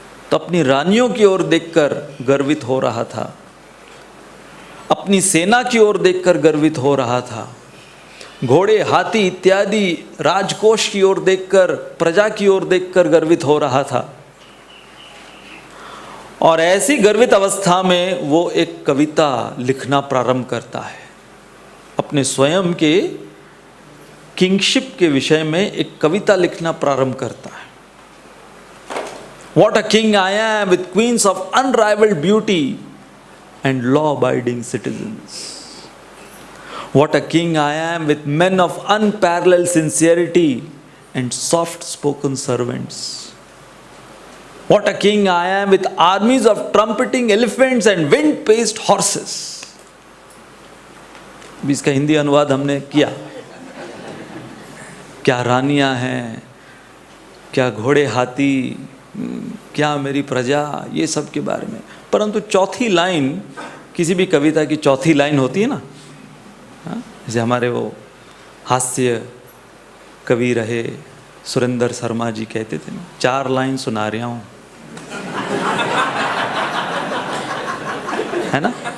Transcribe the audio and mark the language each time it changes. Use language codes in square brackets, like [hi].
[hi] तो अपनी रानियों की ओर देखकर गर्वित हो रहा था, अपनी सेना की ओर देखकर गर्वित हो रहा था, घोड़े हाथी इत्यादि राजकोष की ओर देखकर, प्रजा की ओर देखकर गर्वित हो रहा था। और ऐसी गर्वित अवस्था में वो एक कविता लिखना प्रारंभ करता है, अपने स्वयं के किंगशिप के विषय में एक कविता लिखना प्रारंभ करता है। [en] What a king I am with queens of unrivaled beauty and law-abiding citizens. What a king I am with men of unparalleled sincerity and soft-spoken servants. What a king I am with armies of trumpeting elephants and wind-paced horses. [hi] अभी इसका हिंदी अनुवाद हमने किया। क्या रानियां हैं, क्या घोड़े हाथी, क्या मेरी प्रजा, ये सब के बारे में। परंतु चौथी लाइन, किसी भी कविता की चौथी लाइन होती है ना, जैसे हमारे वो हास्य कवि रहे सुरेंद्र शर्मा जी कहते थे ना, 4 लाइन सुना रहा हूँ, है ना।